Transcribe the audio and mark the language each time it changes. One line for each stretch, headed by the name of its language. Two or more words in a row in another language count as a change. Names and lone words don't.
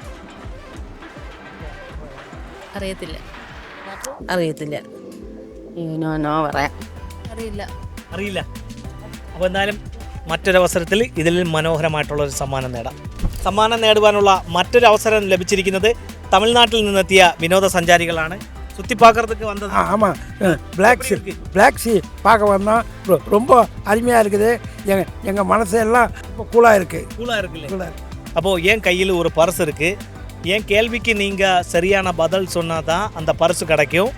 Malayalam: അറിയത്തില്ല. അറിയില്ല. അപ്പോൾ എന്തായാലും മറ്റൊരവസരത്തിൽ ഇതിൽ മനോഹരമായിട്ടുള്ളൊരു സമ്മാനം നേടാം. സമ്മാനം നേടുവാനുള്ള മറ്റൊരു അവസരം ലഭിച്ചിരിക്കുന്നത് തമിഴ്നാട്ടിൽ നിന്നെത്തിയ വിനോദസഞ്ചാരികളാണ്.
Tamil: சுற்றி பார்க்கறதுக்கு வந்தது. ஆமாம்,
English: black sea
Tamil: பார்க்க வந்தோம். ரொம்ப அருமையாக இருக்குது. எங்கள் மனசெல்லாம் இப்போ கூலாக இருக்குல்ல. அப்போது என் கையில் ஒரு பர்ஸ் இருக்குது. என் கேள்விக்கு நீங்கள் சரியான பதில் சொன்னால் தான் அந்த பர்ஸ் கிடைக்கும்.